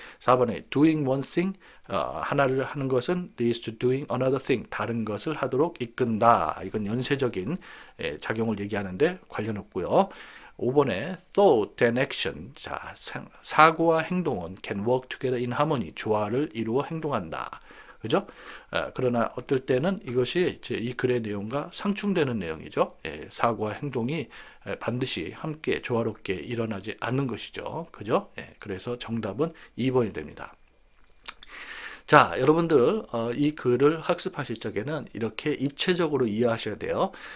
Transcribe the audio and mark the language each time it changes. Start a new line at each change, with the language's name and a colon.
Korean: 4번에
English: doing one thing,
Korean: 하나를 하는 것은
English: leads to doing another thing,
Korean: 다른 것을 하도록 이끈다. 이건 연쇄적인 작용을 얘기하는데 관련 없고요. 5번에
English: thought and action,
Korean: 자, 사고와 행동은
English: can work together in harmony,
Korean: 조화를 이루어 행동한다. 그죠? 그러나 어떨 때는 이것이 이 글의 내용과 상충되는 내용이죠. 사고와 행동이 반드시 함께 조화롭게 일어나지 않는 것이죠. 그죠? 그래서 정답은 2번이 됩니다. 자, 여러분들 이 글을 학습하실 적에는 이렇게 입체적으로 이해하셔야 돼요.